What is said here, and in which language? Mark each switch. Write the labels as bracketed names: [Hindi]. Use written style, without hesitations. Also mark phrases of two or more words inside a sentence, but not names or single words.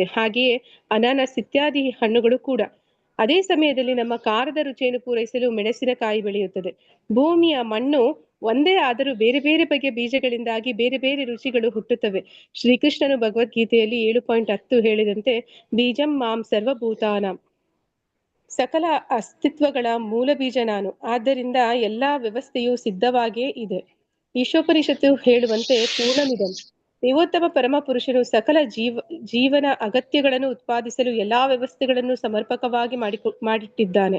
[Kannada] ಹಾಗೆಯೇ ಅನಾನಸ್ ಇತ್ಯಾದಿ ಹಣ್ಣುಗಳು ಕೂಡ. ಅದೇ ಸಮಯದಲ್ಲಿ ನಮ್ಮ ಖಾರದ ರುಚಿಯನ್ನು ಪೂರೈಸಲು ಮೆಣಸಿನಕಾಯಿ ಬೆಳೆಯುತ್ತದೆ. ಭೂಮಿಯ ಮಣ್ಣು ಒಂದೇ ಆದರೂ ಬೇರೆ ಬೇರೆ ಬಗೆಯ ಬೀಜಗಳಿಂದಾಗಿ ಬೇರೆ ಬೇರೆ ರುಚಿಗಳು ಹುಟ್ಟುತ್ತವೆ. ಶ್ರೀಕೃಷ್ಣನು ಭಗವದ್ಗೀತೆಯಲ್ಲಿ 7.10 ಹೇಳಿದಂತೆ [Sanskrit] ಬೀಜಂ ಮಾಂ ಸರ್ವಭೂತಾನಾಂ, [Kannada] ಸಕಲ ಅಸ್ತಿತ್ವಗಳ ಮೂಲ ಬೀಜ ನಾನು. ಆದ್ದರಿಂದ ಎಲ್ಲಾ ವ್ಯವಸ್ಥೆಯು ಸಿದ್ಧವಾಗಿಯೇ ಇದೆ. ಈಶೋಪನಿಷತ್ತು ಹೇಳುವಂತೆ ಪೂರ್ಣಮಿದಂ, ದೇವೋತ್ತಮ ಪರಮ ಪುರುಷನು ಸಕಲ ಜೀವನ ಅಗತ್ಯಗಳನ್ನು ಉತ್ಪಾದಿಸಲು ಎಲ್ಲಾ ವ್ಯವಸ್ಥೆಗಳನ್ನು ಸಮರ್ಪಕವಾಗಿ ಮಾಡಿಟ್ಟಿದ್ದಾನೆ.